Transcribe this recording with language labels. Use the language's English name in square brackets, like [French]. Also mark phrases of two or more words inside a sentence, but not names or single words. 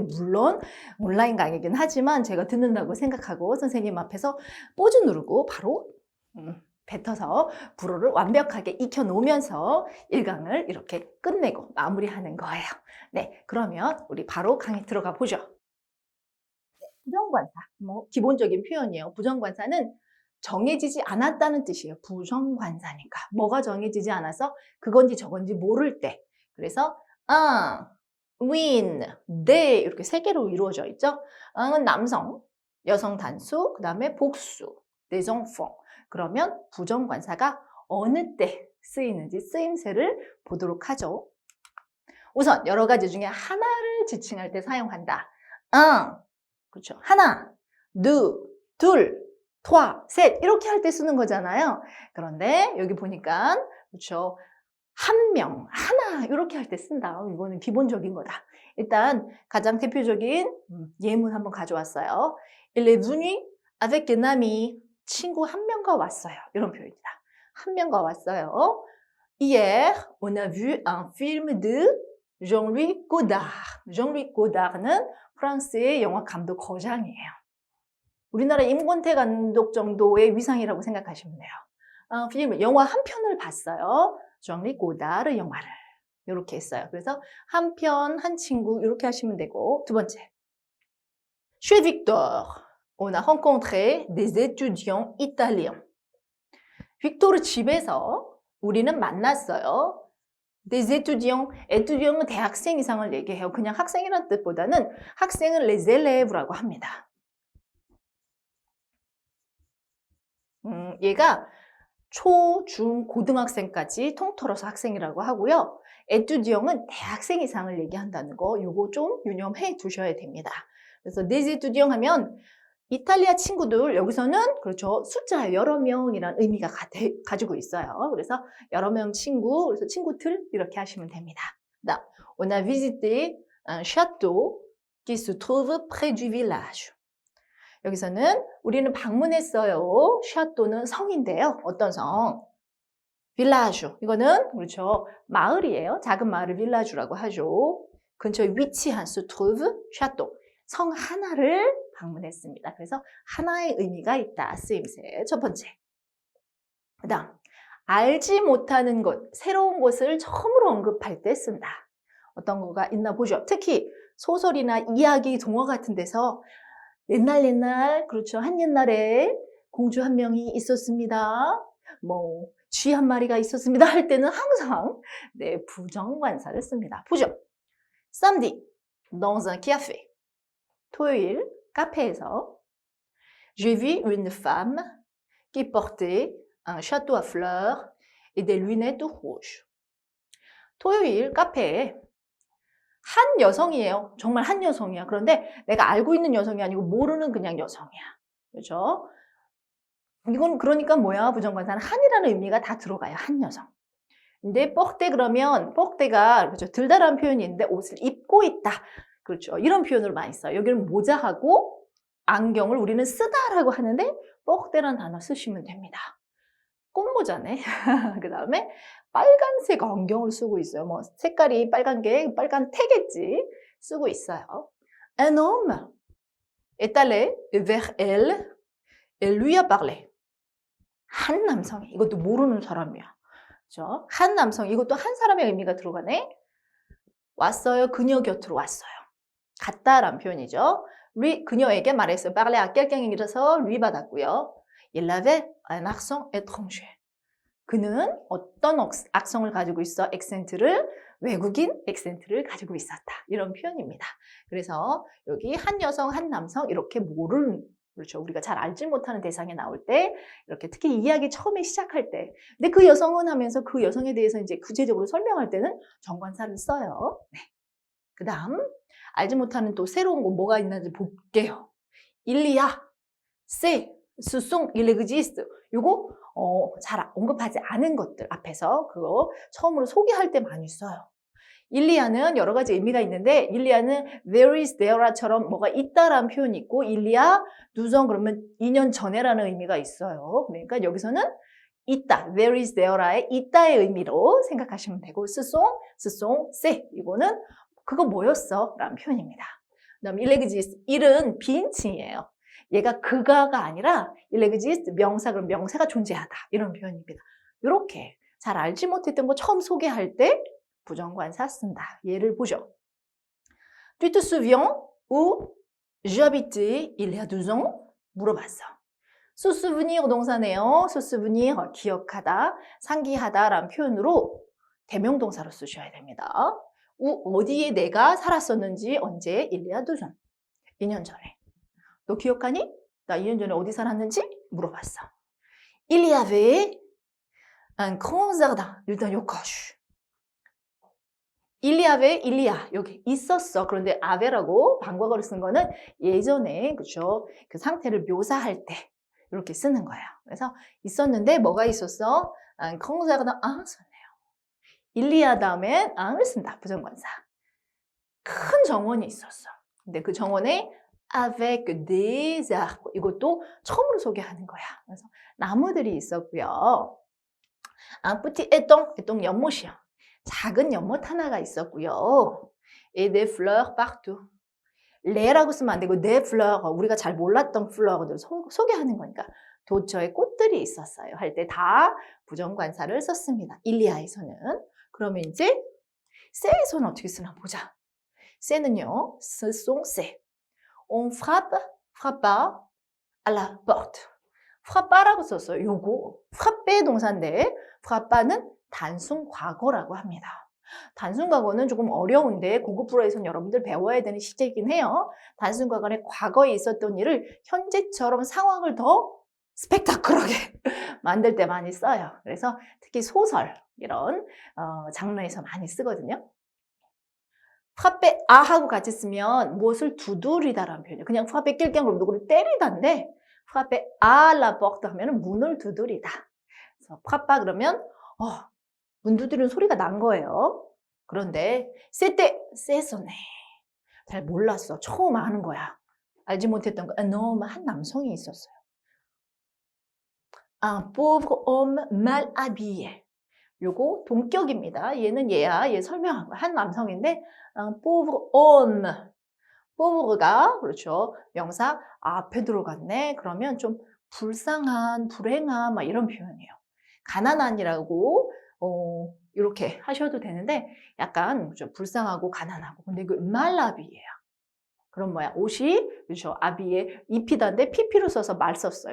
[Korean] 물론 온라인 강의긴 하지만 제가 듣는다고 생각하고 선생님 앞에서 포즈 누르고 바로 뱉어서 불어를 완벽하게 익혀놓으면서 1강을 이렇게 끝내고 마무리하는 거예요. 네, 그러면 우리 바로 강의 들어가 보죠. 네, 부정관사, 기본적인 표현이에요. 부정관사는 정해지지 않았다는 뜻이에요. 부정관사니까. 뭐가 정해지지 않아서 그건지 저건지 모를 때. 그래서 win, they 이렇게 3개로 이루어져 있죠. 은 남성, 여성 단수, 그 다음에 복수, [French] des enfants. [Korean] 그러면 부정관사가 어느 때 쓰이는지 쓰임새를 보도록 하죠. 우선 여러 가지 중에 하나를 지칭할 때 사용한다. 그렇죠. 하나, 둘, 셋 이렇게 할 때 쓰는 거잖아요. 그런데 여기 보니까 그렇죠. 한 명, 하나 이렇게 할 때 쓴다. 이거는 기본적인 거다. 일단 가장 대표적인 예문 한번 가져왔어요. [French] Il est venu avec un ami. [Korean] 친구 한 명과 왔어요. 이런 표현이다. 한 명과 왔어요. [French] Hier, on a vu un film de Jean-Luc Godard. [Korean] Jean-Luc Godard는 프랑스의 영화 감독 거장이에요. 우리나라 임권태 감독 정도의 위상이라고 생각하시면 돼요. 필름, 영화 한 편을 봤어요. Jean-Luc Godard 영화를. 이렇게 했어요. 그래서 한 편, 한 친구 이렇게 하시면 되고 두 번째. [French] Chez Victor, on a rencontré des étudiants italiens. [Korean] 빅토르 집에서 우리는 만났어요. [French] Des étudiants, [Korean] étudiant은 대학생 이상을 얘기해요. 그냥 학생이라는 뜻보다는 학생은 [French] les élèves [Korean] 라고 합니다. 얘가 초, 중, 고등학생까지 통틀어서 학생이라고 하고요. étudiant은 대학생 이상을 얘기한다는 거 요거 좀 유념해 두셔야 됩니다. 그래서 [French] des étudiants [Korean] 하면 이탈리아 친구들 여기서는 그렇죠. 숫자 여러 명이라는 의미가 가지고 있어요. 그래서 여러 명 친구, 그래서 친구들 이렇게 하시면 됩니다. 다음, [French] on a visité un château qui se trouve près du village. [Korean] 여기서는 우리는 방문했어요. 샤또는 성인데요. 어떤 성? village. 이거는 그렇죠. 마을이에요. 작은 마을을 village라고 하죠. 근처에 위치한 [French] se trouve château. [Korean] 성 하나를 방문했습니다. 그래서 하나의 의미가 있다. 쓰임새. 첫 번째. 그 다음, 알지 못하는 곳, 새로운 곳을 처음으로 언급할 때 쓴다. 어떤 거가 있나 보죠. 특히 소설이나 이야기, 동화 같은 데서 옛날, 그렇죠. 한 옛날에 공주 한 명이 있었습니다. 쥐 한 마리가 있었습니다. 할 때는 항상 부정관사를 씁니다. 보죠. [French] Samedi, dans un café. [Korean] 토요일 카페에서 [French] J'ai vu une femme qui portait un chapeau à fleurs et des lunettes rouges. [Korean] 토요일 카페에 한 여성이에요. 정말 한 여성이야. 그런데 내가 알고 있는 여성이 아니고 모르는 그냥 여성이야. 그렇죠? 이건 그러니까 뭐야? 부정관사는 한이라는 의미가 다 들어가요. 한 여성. 근데 뻑대 그러면 뻑대가 그렇죠. 들다라는 표현이 있는데 옷을 입고 있다. 그렇죠. 이런 표현으로 많이 써요. 여기는 모자하고 안경을 우리는 쓰다라고 하는데 뻑대라는 단어 쓰시면 됩니다. 꽃모자네. 그 다음에 빨간색 안경을 쓰고 있어요. 뭐 색깔이 빨간 게 빨간 태겠지. 쓰고 있어요. [French] Un homme est allé vers elle et lui a parlé. [Korean] 한 남성이 이것도 모르는 사람이야. 그렇죠? 한 남성 이것도 한 사람의 의미가 들어가네. 왔어요. 그녀 곁으로 왔어요. 갔다라는 표현이죠. lui 그녀에게 말했어요. [French] parler à quelqu'un [Korean] 이라서 lui 받았고요. [French] Il avait un accent étranger. [Korean] 그는 어떤 악성을 가지고 있어? 액센트를 외국인 액센트를 가지고 있었다. 이런 표현입니다. 그래서 여기 한 여성, 한 남성 이렇게 모르는 그렇죠. 우리가 잘 알지 못하는 대상에 나올 때 이렇게 특히 이야기 처음에 시작할 때 근데 그 여성은 하면서 그 여성에 대해서 이제 구체적으로 설명할 때는 정관사를 써요. 네. 그 다음 알지 못하는 또 새로운 거 뭐가 있는지 볼게요. [French] il y a, c'est, ce sont, il existe [Korean] 요거 잘 언급하지 않은 것들 앞에서 그거 처음으로 소개할 때 많이 써요. 일리아는 여러 가지 의미가 있는데 일리아는 [English] there is there [Korean] 처럼 뭐가 있다라는 표현이 있고 일리아, 누정 그러면 2년 전에라는 의미가 있어요. 그러니까 여기서는 있다, [English] there is there [Korean] 의 있다의 의미로 생각하시면 되고 스송, 세 이거는 그거 뭐였어? 라는 표현입니다. 그 다음 일레그지스트, 일은 비인칭이에요. 얘가 그가가 아니라 일레그지스트 명사 그럼 명사가 존재하다 이런 표현입니다. 이렇게 잘 알지 못했던 거 처음 소개할 때 부정관사 쓴다. 예를 보죠. [French] Tu te souviens où j'habitais il y a 2 ans? [Korean] 물어봤어. [French] se souvenir [Korean] 동사네요. [French] se souvenir [Korean] 기억하다, 상기하다 라는 표현으로 대명동사로 쓰셔야 됩니다. 어디에 내가 살았었는지 언제? [French] il y a 2 ans. [Korean] 2년 전에. 너 기억하니? 나 2년 전에 어디 살았는지 물어봤어. [French] Il y avait un grand jardin. [Korean] 일단 여기까지. [French] Il y avait, il y a. [Korean] 여기 있었어. 그런데 ave라고 방과거를 쓴 거는 예전에 그렇죠? 그 상태를 묘사할 때 이렇게 쓰는 거예요. 그래서 있었는데 뭐가 있었어? [French] un grand jardin. [Korean] 썼네요. [French] Il y a [Korean] 다음에 un을 쓴다. 부정관사. 큰 정원이 있었어. 근데 그 정원에 [French] avec des arbres. [Korean] 이것도 처음으로 소개하는 거야. 그래서 나무들이 있었고요. [French] un petit étang 연못이야. [Korean] 작은 연못 하나가 있었고요. [French] et des fleurs partout. [Korean] 레라고 쓰면 안 되고 [French] des fleurs, [Korean] 우리가 잘 몰랐던 플러어들 소개하는 거니까 도처에 꽃들이 있었어요. 할 때 다 부정관사를 썼습니다. 일리아에서는. 그러면 이제 세에서는 어떻게 쓰나 보자. 세는요. [French] ce sont c'est. On frappa à la porte. [Korean] frappa라고 썼어요. 요거 frappe 동사인데 frappa는 단순 과거라고 합니다. 단순 과거는 조금 어려운데 고급 불어에서는 여러분들 배워야 되는 시제이긴 해요. 단순 과거는 과거에 있었던 일을 현재처럼 상황을 더 스펙타클하게 만들 때 많이 써요. 그래서 특히 소설 이런 장르에서 많이 쓰거든요. frappe 아하고 같이 쓰면 무엇을 두드리다라는 표현이에요. 그냥 [French] frappe quelqu'un [Korean] 그럼 누구를 때리다인데 [French] frappe à la porte [Korean] 하면 문을 두드리다. 그래서 frappa 그러면 문 두드리는 소리가 난 거예요. 그런데 세서네. 잘 몰랐어. 처음 아는 거야. 알지 못했던 거. 너무 한 남성이 있었어요. [French] Un pauvre homme mal habillé. [Korean] 요거 동격입니다. 얘는 얘야. 얘 설명한 거야. 한 남성인데 [French] un pauvre homme. [Korean] pauvre가 그렇죠. 명사 앞에 들어갔네. 그러면 좀 불쌍한, 불행한 막 이런 표현이에요. 가난한이라고 이렇게 하셔도 되는데 약간 좀 불쌍하고 가난하고 근데 그 말라비예요. 그럼 뭐야? 옷이 그렇죠. 아비에 입히던데 PP로 써서 말 썼어요.